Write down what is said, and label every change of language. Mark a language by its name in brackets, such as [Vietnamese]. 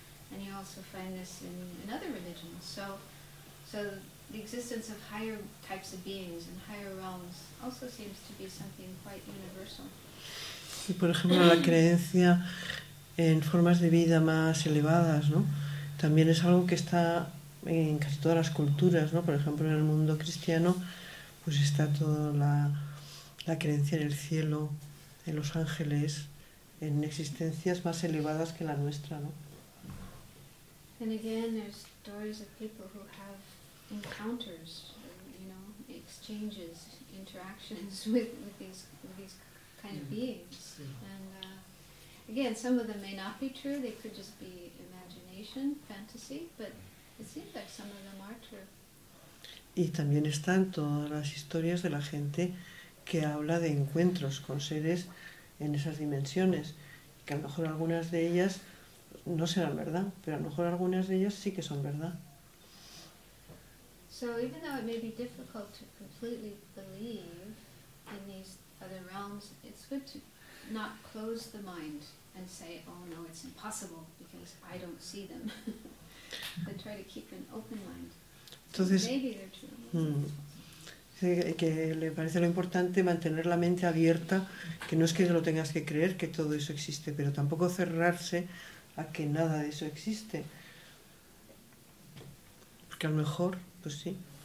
[English] And you also find this in other religions. So the existence of higher types of beings and higher realms also seems to be something quite universal. [Spanish] Y por ejemplo, la creencia en formas de vida más elevadas, ¿no? También es algo que está en casi todas las culturas, ¿no? Por ejemplo, en el mundo cristiano, pues está toda la creencia en el cielo, en los ángeles, en existencias más elevadas que la nuestra, ¿no? [English] And again, there's stories of people who have encounters, exchanges, interactions with these kind of beings. And again, some of them may not be true. They could just be imagination, fantasy, but it seems like some of them are true. [Spanish] Y también están todas las historias de la gente que habla de encuentros con seres en esas dimensiones, que a lo mejor algunas de ellas no serán verdad, pero a lo mejor algunas de ellas sí que son verdad. [English] So even though it may be difficult to completely believe in these other realms, it's good to not close the mind and say, oh no, it's impossible because I don't see them. But try to keep an open mind. [Spanish] Entonces, [English] Maybe they're true. [Spanish] dice que le parece lo importante mantener la mente abierta, que no es que lo tengas que creer que todo eso existe, pero tampoco cerrarse a que nada de eso existe. Porque a lo mejor, pues sí.